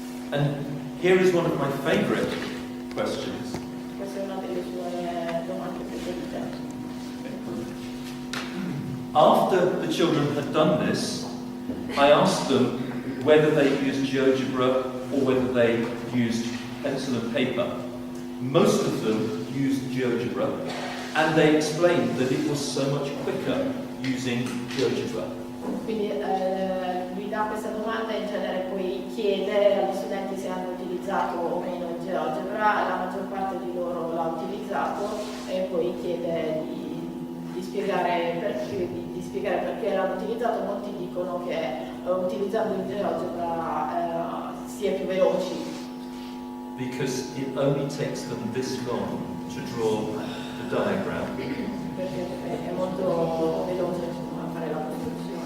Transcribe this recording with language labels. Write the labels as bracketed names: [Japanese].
[English] And here is one of my favorite questions. [Italian] Questa è una delle sue domande preferite. [English] After the children had done this, I asked them whether they used GeoGebra or whether they used pencil and paper. Most of them used GeoGebra, and they explained that it was so much quicker using GeoGebra. [Italian] Quindi lui dà questa domanda e in genere poi chiede agli studenti se hanno utilizzato o meno il GeoGebra, la maggior parte di loro l'ha utilizzato e poi chiede di spiegare perché l'hanno utilizzato. Molti dicono che utilizzando il GeoGebra si è più veloci. [English] Because it only takes them this long to draw the diagram. [Italian] Perché è molto veloce insomma, fare la costruzione.